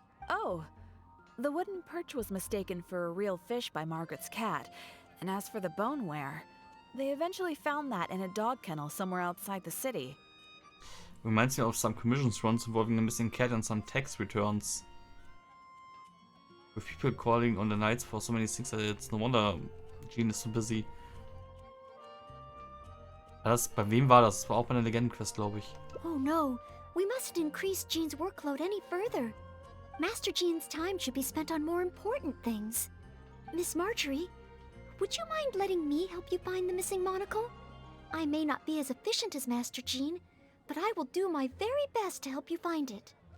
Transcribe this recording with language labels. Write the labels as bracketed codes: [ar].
[en] Oh, the wooden perch was mistaken for a real fish by Margaret's cat, and as for the boneware, they eventually found that in a dog kennel somewhere outside the city. Reminds me of some commissions runs involving a missing cat and some tax returns. With people calling on the Knights for so many things, it's no wonder Jean is so busy. [de] Bei wem war das? Das war auch bei einer Legendenquest, glaube ich. [en] Oh no, we mustn't increase Jean's workload any further. Master Jean's time should be spent on more important things. Miss Marjorie, would you mind letting me help you find the missing monocle? I may not be as efficient as Master Jean, but I will do my very best to help you find it.